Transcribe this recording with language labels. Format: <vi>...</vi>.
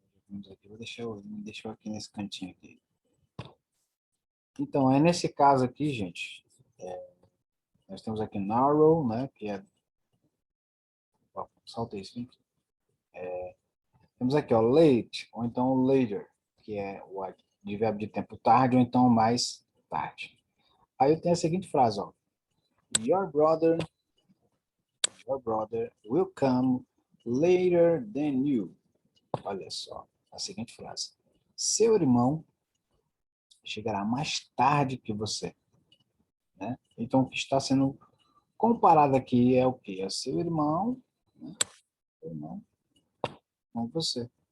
<pt>Vamos aqui, me deixou aqui nesse cantinho aqui. Então, é nesse caso aqui, gente, nós temos aqui narrow, né, que é saltei isso aqui. Temos aqui, ó, late, ou então later, que é o advérbio de tempo tarde, ou então mais tarde. Aí eu tenho a seguinte frase, ó.</pt> <en>Your brother will come later than you.</en> <pt>Olha só, a seguinte frase. Seu irmão chegará mais tarde que você. Né? Então, o que está sendo comparado aqui é o quê? É seu irmão, né? Seu irmão com você.</pt>